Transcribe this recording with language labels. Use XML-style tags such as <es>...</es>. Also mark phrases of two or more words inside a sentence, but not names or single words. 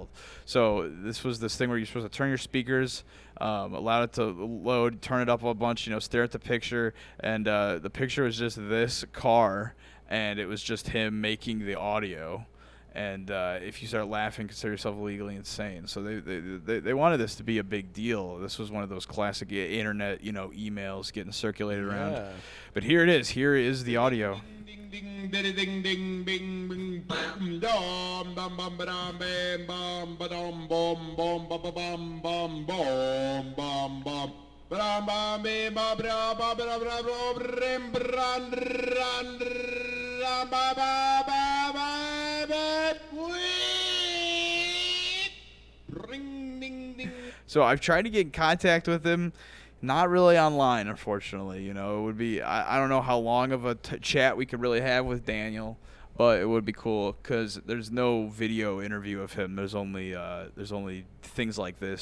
<en>So this was this thing where you're supposed to turn your speakers, allow it to load, turn it up a bunch, stare at the picture, and the picture was just this car, and it was just him making the audio. And if you start laughing, consider yourself legally insane. So they wanted this to be a big deal. This was one of those classic internet, emails getting circulated around. Yeah. But here it is. Here is the audio. Ding ding ding ding ding bing bing bam dum bam bam bam bam bam bam bam bam bam bam bam bam bam bam bam bam bim bam bra ba bra bra bra brim bran ran ran ba ba ba ba ba ring ding ding. So I've tried to get in contact with him. Not really online, unfortunately. It would be I don't know how long of a chat we could really have with Daniel, but it would be cool because there's no video interview of him. There's only things like this.</en>